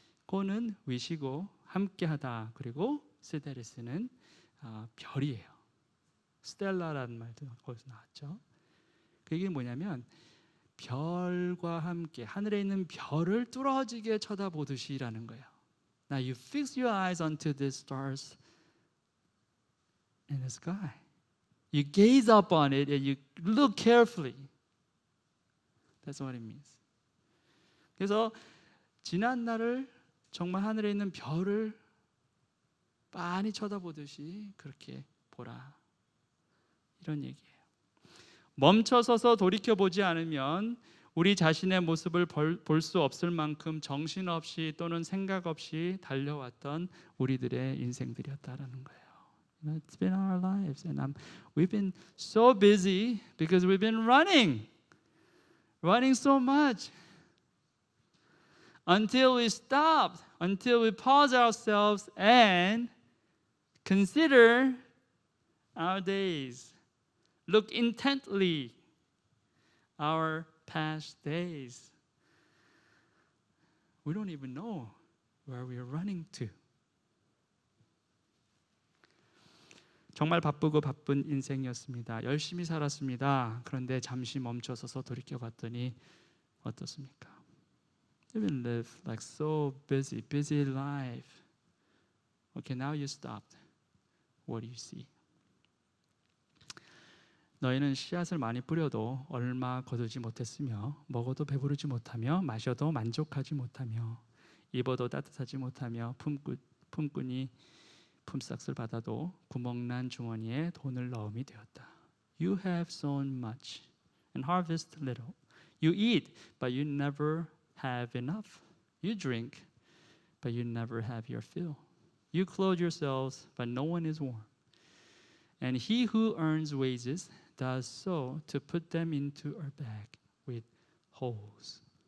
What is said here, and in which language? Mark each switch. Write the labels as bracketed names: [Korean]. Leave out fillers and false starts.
[Korean] con은 위시고 함께하다, 그리고 시데리스는 별이에요. 스텔라라는 말도 거기서 나왔죠. 그게 뭐냐면 별과 함께 하늘에 있는 별을 뚫어지게 쳐다보듯이라는 거예요. [English] Now you fix your eyes onto the stars in the sky. You gaze up on it and you look carefully. That's what it means. [Korean] 그래서 지난 날을 정말 하늘에 있는 별을 많이 쳐다보듯이 그렇게 보라. 이런 얘기예요. 멈춰서서 돌이켜보지 않으면 우리 자신의 모습을 볼 수 없을 만큼 정신없이 또는 생각 없이 달려왔던 우리들의 인생들이었다라는 거예요. [English] It's been our lives, and we've been so busy because we've been running so much until we stopped, until we pause ourselves and consider our days. Look intently our past days. We don't even know where we are running to. [Korean] 정말 바쁘고 바쁜 인생이었습니다. 열심히 살았습니다. 그런데 잠시 멈춰서서 돌이켜봤더니 어떻습니까? [English] You've been lived like so busy life. Okay, now you stopped. What do you see? [Korean] 너희는 씨앗을 많이 뿌려도 얼마 거두지 못했으며 먹어도 배부르지 못하며 마셔도 만족하지 못하며 입어도 따뜻하지 못하며 품꾼이 품삯을 받아도 구멍난 주머니에 돈을 넣음이 되었다. [English] You have sown much and harvest little. You eat, but you never have enough. You drink, but you never have your fill. You clothe yourselves, but no one is warm. And he who earns wages does so to put them into a bag with holes.